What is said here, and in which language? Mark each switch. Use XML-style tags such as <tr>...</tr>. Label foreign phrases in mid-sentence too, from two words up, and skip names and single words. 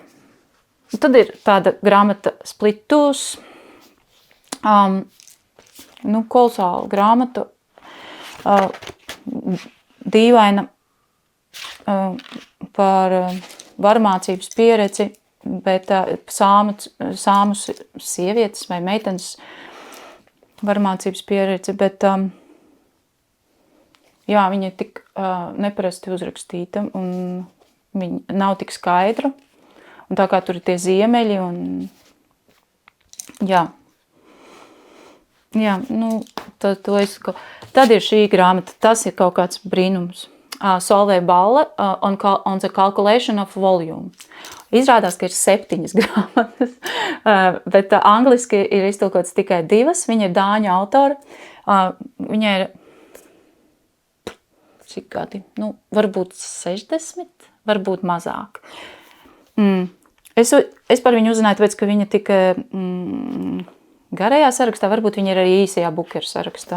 <lv>Tad ir tāda grāmata Split Tooth, kolosāla grāmata, dīvaina par varmācības pieredzi, bet sāmu sievietes vai meitenes varmācības pieredzi, bet viņa ir tik neparasti uzrakstīta un viņa nav tik skaidra. Un tā kā tur ir tie ziemeļi un tad ir šī grāmata, tas ir kaut kāds brīnums. Solveig Balle on the Calculation of Volume. Izrādās, ka ir 7 grāmatas, bet angliski ir iztulkots tikai 2. Viņa ir dāņu autora. Viņai ir cik gadi? Varbūt 60, varbūt mazāk. Es par viņu uzzināju, tāpēc, ka viņa tika garajā sarakstā, varbūt viņa ir arī īsajā Bukera sarakstā.</lv>